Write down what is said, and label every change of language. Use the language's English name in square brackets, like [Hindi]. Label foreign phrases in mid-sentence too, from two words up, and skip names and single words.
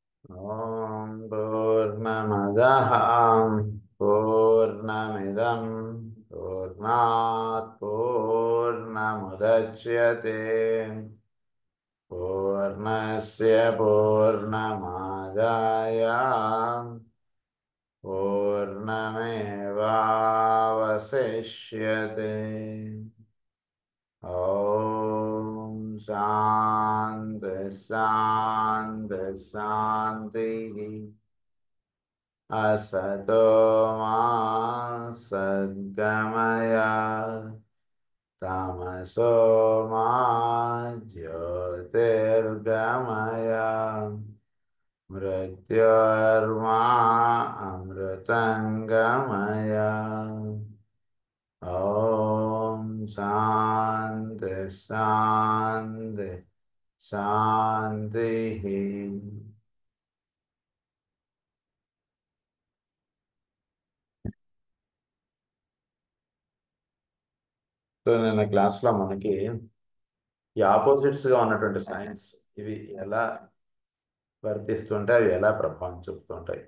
[Sanskrit] ఓం పూర్ణమదః పూర్ణమిదం పూర్ణాత్ పూర్ణముదచ్యతే పూర్ణస్య పూర్ణమాదాయ పూర్ణమేవావశిష్యతే. ఓం శాంతి శాంతి శాంతి. असतो मा सद्गमय तमसो मा ज्योतिर्गमय मृत्योर्मा अमृतंगमय. ओम शांति शांति शांति. [Telugu] సో నిన్న క్లాస్లో మనకి ఈ ఆపోజిట్స్గా ఉన్నటువంటి సైన్స్ ఇవి ఎలా వర్తిస్తుంటాయి, అవి ఎలా ప్రభావం చూపుతుంటాయి.